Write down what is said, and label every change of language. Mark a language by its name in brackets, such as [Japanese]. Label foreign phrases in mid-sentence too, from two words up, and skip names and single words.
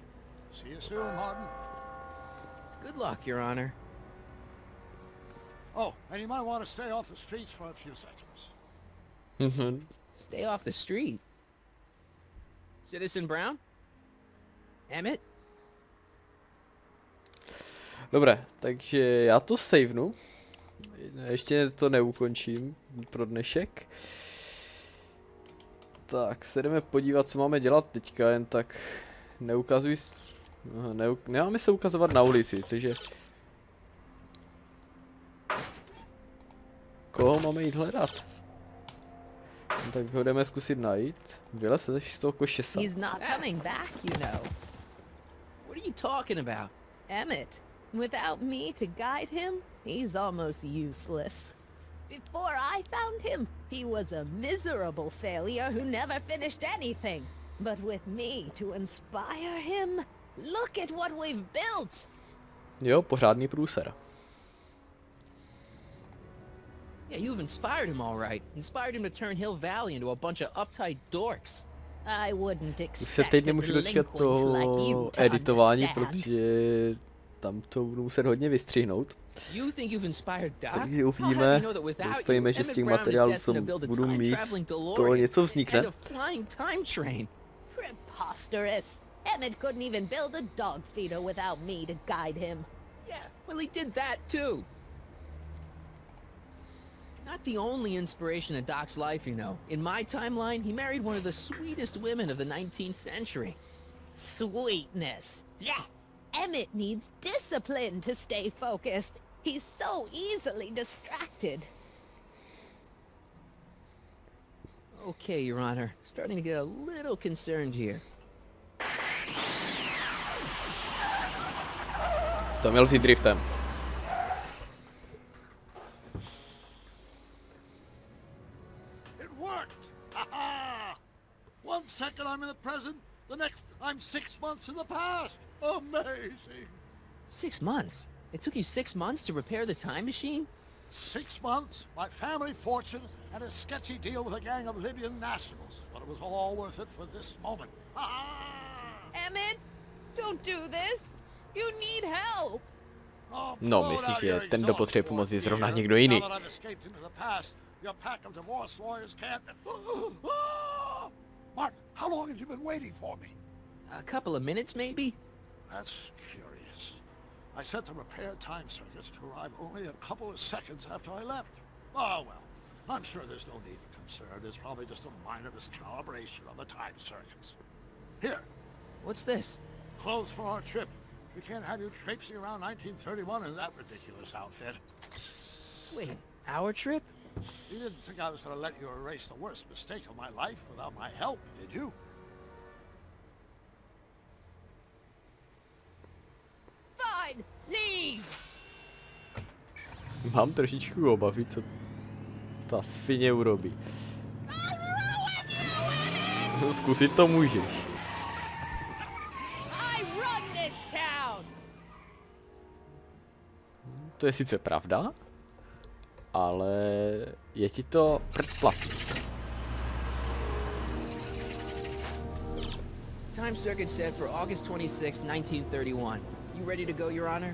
[English] See you soon, Martin. Good luck, Your Honor. Oh, and you might want to stay off the streets for a few seconds. Stay off the street? Citizen Brown? Emmett? [Czech] Dobré, takže já to savenu. Ještě to neukončím pro dnešek. Tak se jdeme podívat, co máme dělat teďka, jen tak neukazuji... Nemáme se ukazovat na ulici, cože... Koho máme jít hledat? Tak ho jdeme zkusit najít. Vylez z toho košesa. [English] He's not coming back, you know. What are you talking about? Emmett. Without me to guide him, he's almost useless. Before I found him, he was a miserable failure who never finished anything. But with me to inspire him, look at what we've built. [Czech] Jo, pořádný průser. [English] Yeah, you've inspired him all right. Inspired him to turn Hill Valley into a bunch of uptight dorks. I wouldn't [Czech] Už se [English] expect [Czech] teď [English] a [Czech] nemůžu dočkat [English] delinquent like you [Czech] toho to editování, [English] understand. [Czech] protože tam to budu muset hodně vystřihnout. [English] You think you've inspired Doc? [Czech] Takže uvidíme, doufejme, že z těch materiálů, co budu mít, to něco vznikne. [English] Preposterous. Emmett couldn't even build a dog feeder without me to guide him. Yeah, well he did that too. Not the only inspiration of Doc's life, you know. In my timeline, he married one of the sweetest women of the 19th century. Sweetness. Yeah. Emmett needs discipline to stay focused. He's so easily distracted. Okay, Your Honor. Starting to get a little concerned here. [Czech] To měl si driftem. [English] It worked! Ha-ha! 1 second I'm in the present, the next I'm 6 months in the past. Amazing! 6 months? It took you 6 months to repair the time machine? 6 months, my family fortune, and a sketchy deal with a gang of Libyan nationals. But it was all worth it for this moment. Emmett, don't do this. You need help. [Czech] No, myslím, že ten, kdo potřebuje pomoc, je zrovna někdo jiný. [English] Martin, how long have you been waiting for me? A couple of minutes, maybe? That's curious. I set the repair time circuits to arrive only a couple of seconds after I left. Oh, well, I'm sure there's no need for concern. It's probably just a minor miscalibration of the time circuits. Here. What's this? Clothes for our trip. We can't have you traipsing around 1931 in that ridiculous outfit. Wait, our trip? You didn't think I was going to let you erase the worst mistake of my life without my help, did you? Fine, leave. [Czech] Mám trošičku obavy, co ta svině urobí. Zkusit to můžeš. To je sice pravda, ale je ti to předplatný. [English] Time circuit set for August 26, 1931. You ready to go, Your Honor?